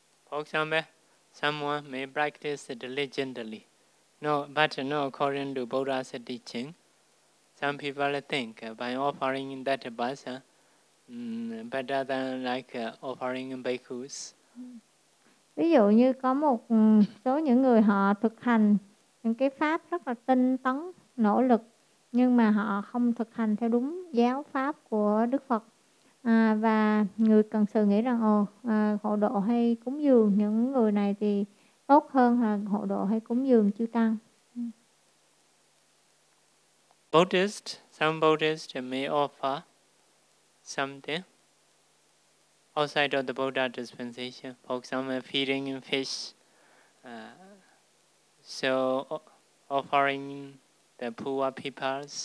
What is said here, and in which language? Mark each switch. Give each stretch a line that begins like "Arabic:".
English: For example, someone may practice diligently, but not according to Buddha's teaching. Some people think by offering that bhasa better than like offering bhikkhus.
Vietnamese: Ví dụ như có một số những người họ thực hành những cái pháp rất là tinh tấn, nỗ lực, nhưng mà họ không thực hành theo đúng giáo pháp của Đức Phật. Và người cần sự nghĩ rằng hộ độ hay cúng dường những người này thì tốt hơn là hộ độ hay cúng dường chư tăng.
English: Buddhist, some Buddhist may offer something outside of the Buddha dispensation, for example, feeding fish, so offering the poor people.